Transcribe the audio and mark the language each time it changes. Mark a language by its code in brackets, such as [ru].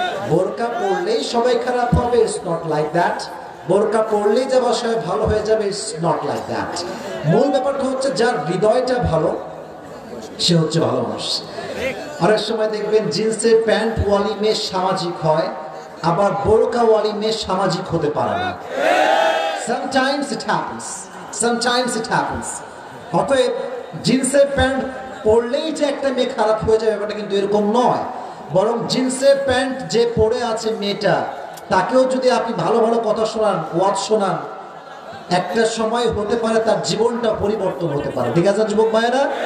[bn] বোরকা পড়লেই সবাই খারাপ হবে, [en] It's not like that. [bn] বোরকা পড়লেই যে সবাই ভালো হয়ে যাবে, ইটস নট লাইক দ্যাট। মূল ব্যাপারটা হচ্ছে যার হৃদয়টা ভালো সে হচ্ছে ভালো মানুষ। অনেক সময় দেখবেন জিন্সের প্যান্ট ওয়ালি মেয়ে সামাজিক হয়, আবার বোরকা ওয়ালি মেয়ে সামাজিক হতে পারে না। [en] Sometimes it happens, sometimes it happens. [bn] অতএব জিন্সের প্যান্ট পরলেই যে একটা মেয়ে খারাপ হয়ে যাবে ব্যাপারটা কিন্তু এরকম নয়। বরং জিন্সের প্যান্ট যে পরে আছে মেয়েটা, তাকেও যদি আপনি ভালো ভালো কথা শোনান, ওয়াজ শোনান, একটা সময় হতে পারে তার জীবনটা পরিবর্তন হতে পারে। ঠিক আছে যুবক ভাইয়েরা?